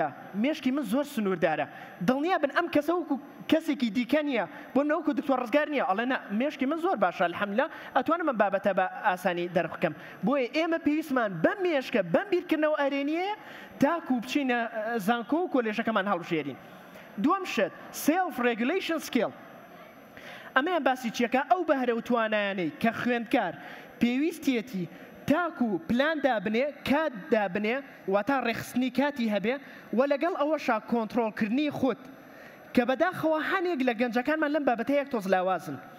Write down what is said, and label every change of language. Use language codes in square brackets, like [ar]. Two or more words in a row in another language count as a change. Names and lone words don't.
[ckb] مێشکی من زۆر سنووردارە دڵنیا بن ئەم کەسە وەکو کەسێکی دیکە نییە بۆ نەوەکو دکتۆر ڕزگار نییە ئەڵێ مێشکی من زۆر باشە الحەمدوللا ئەتوانم من بابەتە بە ئاسانی دەربخەم بۆیە ئێمە پێویستمان بەم مێشکە بەم بیرکردنەوە ئەرێنیە تاکو بچینە زانکۆ و کۆلێژەکەمان هەڵبژێرین دووەم شت [en] self regulation skill [ckb] ئەمەیان باسی چیەکە ئەو بەهرە و توانایانەی کە خوێندکار پێویستیەتی تاکو پلان دابنێ کات دابنێ واتە ڕێخستنی کاتی هەبێ و لەگەڵ ئەوەشا کۆنتڕۆڵکردنی خۆت کە بەداخەوە هەنێک لە گەنجەکانمان لەم بابەتە یەک تۆز لاوازن